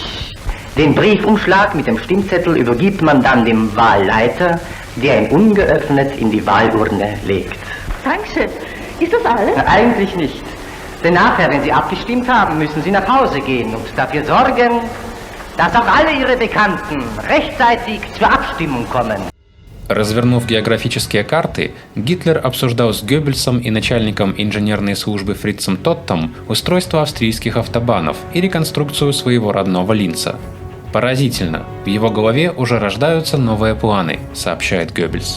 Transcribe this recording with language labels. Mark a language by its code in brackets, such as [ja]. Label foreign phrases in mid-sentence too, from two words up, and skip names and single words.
[de] Den Briefumschlag mit dem Stimmzettel übergibt man dann dem Wahlleiter, der ihn ungeöffnet in die Wahlurne legt. Dankeschön. Ist das alles? Na, eigentlich nicht. Denn nachher, wenn Sie abgestimmt haben, müssen Sie nach Hause gehen und dafür sorgen, dass auch alle Ihre Bekannten rechtzeitig zur Abstimmung kommen. [ru] Развернув географические карты, Гитлер обсуждал с Геббельсом и начальником инженерной службы Фрицем Тоттом устройство австрийских автобанов и реконструкцию своего родного Линца. «Поразительно, в его голове уже рождаются новые планы», — сообщает Геббельс.